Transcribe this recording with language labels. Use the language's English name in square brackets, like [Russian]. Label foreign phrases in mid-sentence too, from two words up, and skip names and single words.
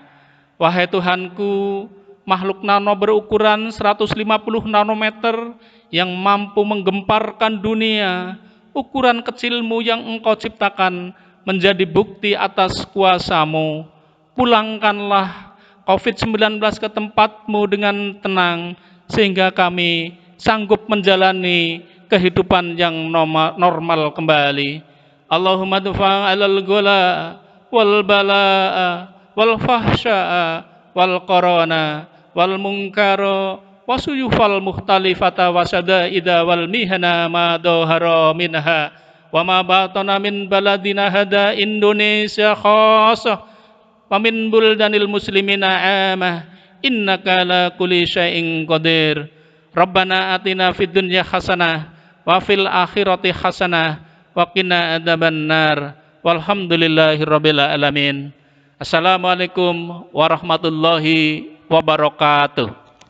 [Indonesian] Wahai Tuhanku, makhluk nano berukuran 150 nanometer yang mampu menggemparkan dunia, ukuran kecilmu yang Engkau ciptakan menjadi bukti atas kuasamu. Pulangkanlah COVID-19 ke tempatmu dengan tenang, sehingga kami sanggup menjalani kehidupan yang normal kembali. [Arabic] اللهم ادفع عنا الغلاء والبلاء والفحشاء والمنكر والسيوف المختلفة والشدائد والمحن ما ظهر منها وما بطن من بلدنا هذا إندونيسيا خاصة ومن بلدان المسلمين عامة إنك على كل شيء قدير. ربنا آتنا في الدنيا حسنة وفي الآخرة حسنة وقنا عذاب النار. والحمد لله رب العالمين. السلام عليكم ورحمة الله وبركاته.